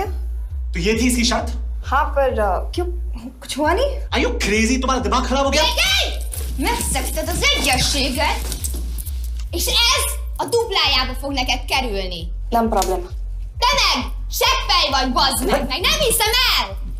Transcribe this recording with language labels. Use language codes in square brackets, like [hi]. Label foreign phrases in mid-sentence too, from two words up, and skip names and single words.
[hi] तो ये थी इसकी शर्त? हाँ पर क्यों कुछ हुआ नहीं? [en] Are you crazy? [hi] तुम्हारा दिमाग खराब हो गया? [hu] Megszegted az egyességet, és ez a duplájába fog neked kerülni. Nem problema. Te meg! Seggfej vagy, bazd meg! Nem hiszem el!